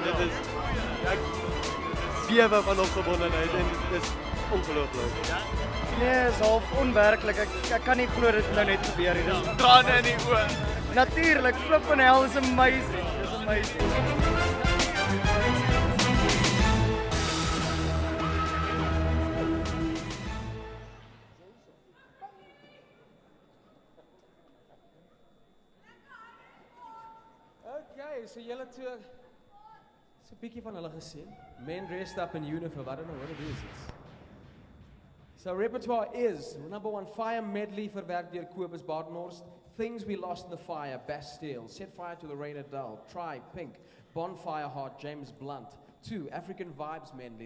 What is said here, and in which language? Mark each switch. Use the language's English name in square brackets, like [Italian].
[Afrikaans] Dit is bewe van opgewondenheid en dit is ongelooflik. Ja? Nee, is half onwerklik. Ek kan nie glo dit nou net gebeur nie. Dis trane in die oë. Natuurlik, [English] flip and hell is amazing. [Afrikaans] Dis amazing. Okay, so julle twee so 'n bietjie van hulle gesien. [English] Men dressed up in uniform. I don't know what it is. So repertoire is number 1 Fire Medley [Afrikaans] verwerk deur [English] Kobus Badenhorst. Things We Lost in the Fire, Bastille. Set Fire to the Rain at Dull, Try, Pink. Bonfire Heart, James Blunt. 2 African Vibes Medley.